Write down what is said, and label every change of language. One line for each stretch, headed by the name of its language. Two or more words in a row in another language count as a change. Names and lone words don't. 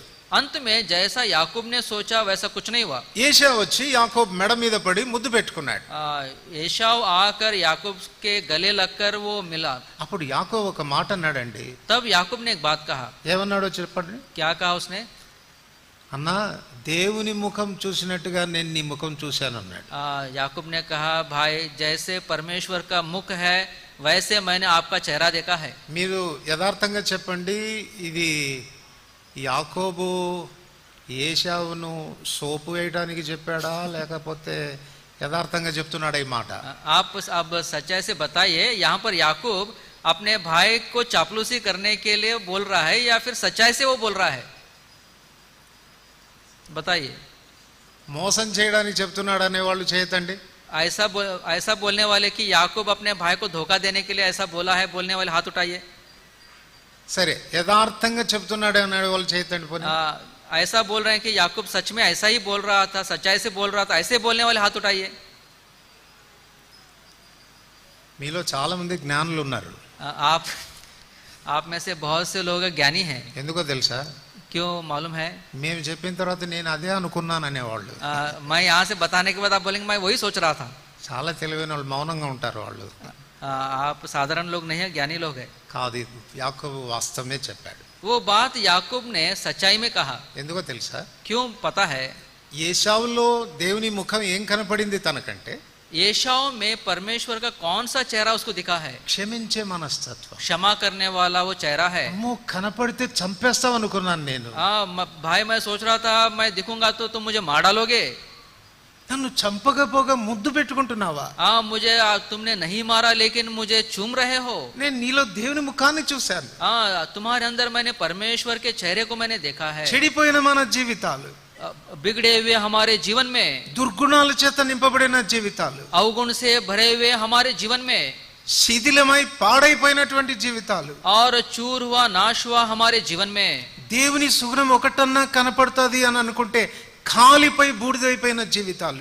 Hindi: अंत में जैसा याकूब ने सोचा वैसा कुछ नहीं हुआ.
Telugu: ఏశావు వచ్చి యాకోబు మెడ మీద పడి ముద్దు పెట్టుకున్నాడు.
Hindi: एसाव आकर याकूब के गले लगकर वो मिला.
Telugu: అప్పుడు యాకోబు ఒక మాట అన్నాడండి.
Hindi: तब याकूब ने एक बात कहा.
Telugu: ఏమన్నాడో చెప్పండి.
Hindi: क्या कहा उसने?
Telugu: అన్నా, దేవుని ముఖం చూసినట్టుగా నేను నీ ముఖం చూశాను అన్నాడు.
Hindi: याकूब ने कहा, भाई जैसे परमेश्वर का मुख है वैसे मैंने आपका चेहरा देखा है.
Telugu: మీరు యథార్థంగా చెప్పండి, ఇది యాకోబు ఏశావును సోపు వేయడానికి చెప్పాడా, లేకపోతే యథార్థంగా చెప్తున్నాడా ఈ మాట?
Hindi: आप अब सच्चाई से बताइए, यहाँ पर याकूब अपने भाई को चापलूसी करने के लिए बोल रहा है या फिर सच्चाई से वो बोल रहा है? बताइए.
Telugu: మోసం చేయడానికి చెప్తున్నాడు అనే వాళ్ళు చేయతండి.
Hindi: ऐसा बोलने वाले कि याकूब अपने भाई को धोखा देने के लिए ऐसा बोला है, बोलने वाले हाथ उठाइए.
Telugu: సరే, యథార్థంగా చెప్తున్నాడు అనే వాళ్ళు చేయతండి. పోనీ
Hindi: ऐसा बोल रहे हैं कि याकूब सच में ऐसा ही बोल रहा था, सच्चाई से बोल रहा था, ऐसे बोलने वाले हाथ उठाइए.
Telugu: మీలో చాలా మంది జ్ఞానులు ఉన్నారు.
Hindi: आप में से बहुत से लोग ज्ञानी हैं.
Telugu: ఎందుకో తెలుసా?
Hindi: क्यों मालूम है?
Telugu: మేము చెప్పిన తర్వాత నేను అదే అనుకున్నాను అనేవాళ్ళు.
Hindi: मैं यहाँ से बताने के बाद आप बोलेंगे मैं वही सोच रहा था.
Telugu: చాలా తెలివైన వాళ్ళు మౌనంగా ఉంటారు వాళ్ళు.
Hindi: आप साधारण लोग नहीं है, ज्ञानी लोग है.
Telugu: కాదు, యాకోబు వాస్తవమే చెప్పాడు.
Hindi: वो बात याकूब ने सच्चाई में कहा.
Telugu: ఎందుకో తెలుసా?
Hindi: क्यों पता है?
Telugu: ఏశావులో దేవుని ముఖం ఏం కనపడింది తనకంటే?
Hindi: एसाव में परमेश्वर का कौन सा चेहरा उसको दिखा है?
Telugu: క్షమించే మనస్తత్వం.
Hindi: क्षमा करने वाला वो चेहरा है.
Telugu: అమ్మో, కనపడితే చంపేస్తావు అనుకున్నాను నేను.
Hindi: भाई मैं सोच रहा था मैं दिखूंगा तो तुम मुझे मार डालोगे.
Telugu: నన్ను చంపకపోగా ముద్దు పెట్టుకుంటున్నావా?
Hindi: मुझे तुमने नहीं मारा लेकिन मुझे चूम रहे हो.
Telugu: నేను నీలో దేవుని ముఖాన్ని చూశాను.
Hindi: तुम्हारे अंदर मैंने परमेश्वर के चेहरे को मैंने देखा है.
Telugu: చెడిపోయిన మన జీవితాలు,
Hindi: बिगड़े हुए हमारे जीवन में,
Telugu: దుర్గుణాల చేత నింపబడిన జీవితాలు,
Hindi: अवगुण से भरे हुए हमारे जीवन में,
Telugu: శిథిలమై పాడైపోయినటువంటి జీవితాలు,
Hindi: और चूर हुआ नाश हुआ हमारे जीवन में,
Telugu: దేవుని సుగుణం ఒకటన్నా కనపడుతుంది అని అనుకుంటే ఖాళీపై బూడిదైపోయిన జీవితాలు,